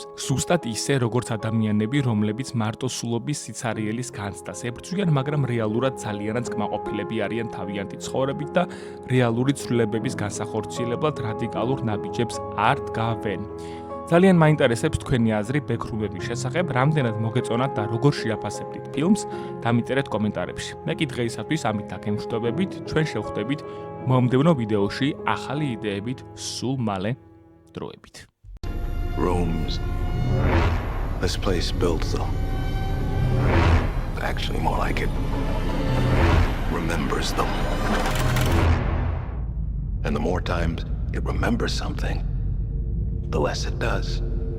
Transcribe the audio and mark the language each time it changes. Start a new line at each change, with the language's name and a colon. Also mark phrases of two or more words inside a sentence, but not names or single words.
Georgian: ზუსტად ისე, როგორც ადამიანები, რომლებიც მარტოსულობის სიცარიელის განცდას ებრძვიან, მაგრამ რეალურად ძალიანაც კმაყოფილები არიან თავიანთი ცხოვრებით და რეალური ცვლილებების განსახორციელებლად რადიკალურ ნაბიჯებს არ დგავენ. ძალიან მაინტერესებს თქვენი აზრი ბექრუმების შესახებ, რამდენად მოგეწონათ და როგორ შეაფასებდით ფილმს, დამიწერეთ კომენტარებში. მე კი დღეისათვის ამით დაგემშვიდობებით, ჩვენ შევხვდებით მომდევნო ვიდეოში ახალი იდეებით სულ მალე დროებით.
English: Rooms. This place built though. Actually more like it remembers them. And the more times it remembers something, the less it does.